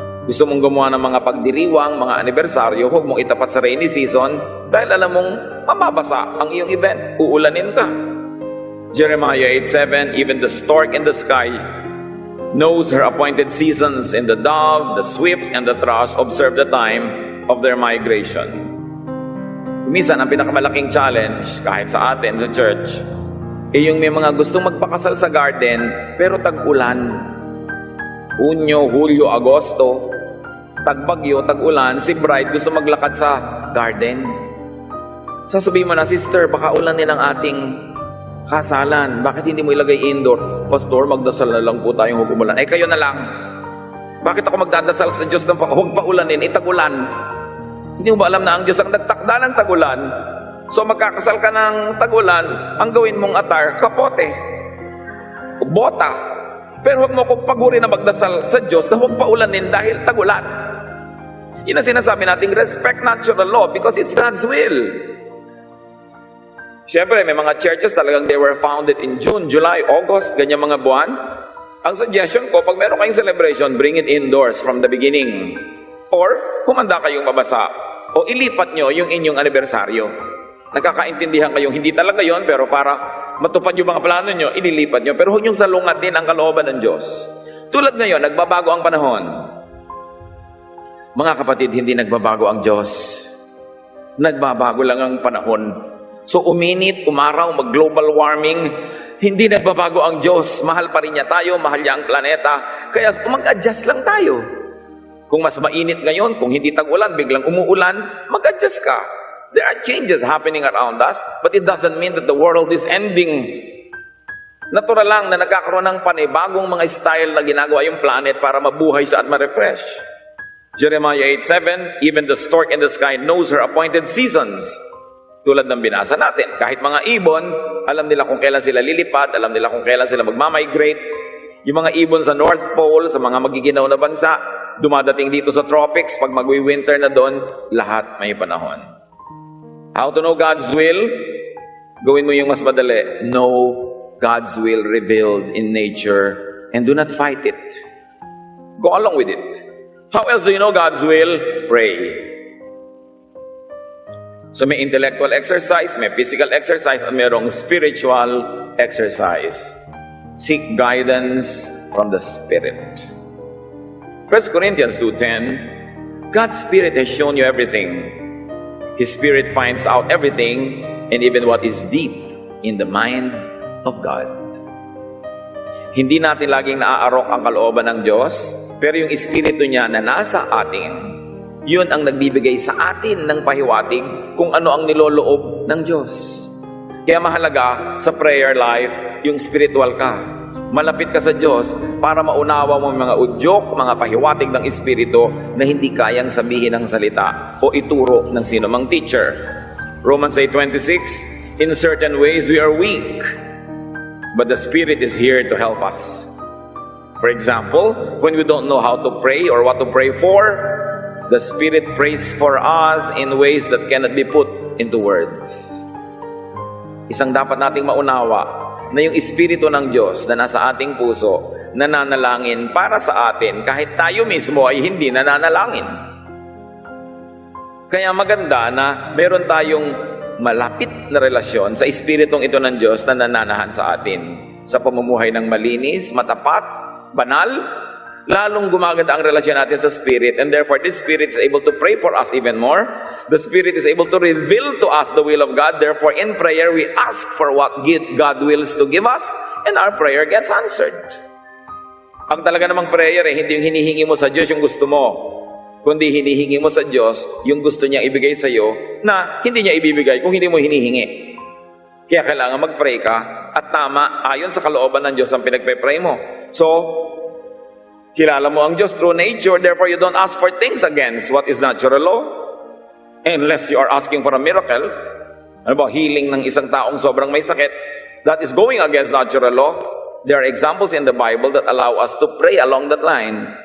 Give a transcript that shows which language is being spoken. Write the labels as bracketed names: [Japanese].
[Filipino] Gusto mong gumawa ng mga pagdiriwang, mga anibersaryo, huwag mong itapat sa rainy season dahil alam mong mababasa ang iyong event, uulanin ka. [English] Jeremiah 8:7, even the stork in the sky knows her appointed seasons, and the dove, the swift, and the thrush observe the time of their migration. [Filipino] Minsan, ang pinakamalaking challenge, kahit sa atin, sa church, yung may mga gustong magpakasal sa garden, pero tag-ulan. Hunyo, Hulyo, Agosto, tag-bagyo, tag-ulan, si bride gusto maglakad sa garden. Sasabihin mo na, sister, baka ulanin ang ating kasalan. Bakit hindi mo ilagay indoor? Pastor, magdasal na lang po tayong huwag umulan. Kayo na lang. Bakit ako magdadasal sa Diyos ng huwag pa ulanin? Tag-ulan. Hindi mo ba alam na ang Diyos ang nagtakda ng tag-ulan? So magkakasal ka ng tag-ulan, ang gawin mong atar, kapote, bota. Pero huwag mo kong paguri na magdasal sa Diyos na huwag pa ulanin dahil tag-ulan. Yun ang sinasabi nating [English] respect natural law because it's God's will. [Filipino] Siyempre, may mga churches talagang [English] they were founded in June, July, August, [Filipino] ganyan mga buwan. Ang suggestion ko, pag meron kayong celebration, [English] bring it indoors from the beginning. [Filipino] Or, kumanda kayong mabasa. O ilipat nyo yung inyong anibersaryo. Nagkakaintindihan kayong hindi talaga yon, pero para matupad yung mga plano nyo, ililipat nyo. Pero huwag nyong salungat din ang kalooban ng Diyos. Tulad ngayon, nagbabago ang panahon. Mga kapatid, hindi nagbabago ang Diyos. Nagbabago lang ang panahon. So uminit, umaraw, mag-global warming, hindi nagbabago ang Diyos. Mahal pa rin niya tayo, mahal niya ang planeta. Kaya mag-adjust lang tayo. Kung mas mainit ngayon, kung hindi tag-ulan, biglang umuulan, mag-adjust ka. [English] There are changes happening around us, but it doesn't mean that the world is ending. [Filipino] Natural lang na nagkakaroon ng panibagong mga style na ginagawa yung planet para mabuhay siya at ma-refresh. [English] Jeremiah 8:7, even the stork in the sky knows her appointed seasons. [Filipino] Tulad ng binasa natin, kahit mga ibon, alam nila kung kailan sila lilipat, alam nila kung kailan sila magmamigrate. Yung mga ibon sa North Pole, sa mga magiginaw na bansa, dumadating dito sa tropics, pag magwi-winter na doon, lahat may panahon. [English] How to know God's will? [Filipino] Gawin mo yung mas madali. [English] Know God's will revealed in nature and do not fight it. Go along with it. How else do you know God's will? Pray. [Filipino] So may intellectual exercise, may physical exercise, at mayroong spiritual exercise. [English] Seek guidance from the Spirit. 1 Corinthians 2:10, God's Spirit has shown you everything. His Spirit finds out everything and even what is deep in the mind of God. [Filipino] Hindi natin laging naaarok ang kalooban ng Diyos, pero yung Espiritu niya na nasa atin, yun ang nagbibigay sa atin ng pahiwatig kung ano ang niloloob ng Diyos. Kaya mahalaga sa prayer life, yung spiritual ka. Malapit ka sa Diyos para maunawa mo mga udyok, mga pahiwatig ng Espiritu na hindi kayang sabihin ng salita o ituro ng sino mang teacher. [English] Romans 8:26, in certain ways we are weak, but the Spirit is here to help us. For example, when we don't know how to pray or what to pray for, the Spirit prays for us in ways that cannot be put into words. [Filipino] Isang dapat nating maunawa na yung Espiritu ng Diyos na nasa ating puso, nananalangin para sa atin kahit tayo mismo ay hindi nananalangin. Kaya maganda na meron tayong malapit na relasyon sa Espiritong ito ng Diyos na nananahan sa atin. Sa pamumuhay ng malinis, matapat, banal, lalong gumaganda ang relasyon natin sa Spirit, [English] and therefore this Spirit is able to pray for us even more. The Spirit is able to reveal to us the will of God. Therefore, in prayer, we ask for what God wills to give us, and our prayer gets answered. [Filipino] Ang talaga namang prayer, hindi yung hinihingi mo sa Diyos yung gusto mo, kundi hinihingi mo sa Diyos yung gusto niya ibigay sa iyo na hindi niya ibibigay kung hindi mo hinihingi. Kaya kailangan mag-pray ka, at tama, ayon sa kalooban ng Diyos ang pinagpe-pray mo. So, kilala mo ang Diyos [English] through nature, therefore you don't ask for things against what is natural law. Unless you are asking for a miracle, ano ba, healing [Filipino] ng isang taong sobrang may sakit, [English] that is going against natural law. There are examples in the Bible that allow us to pray along that line.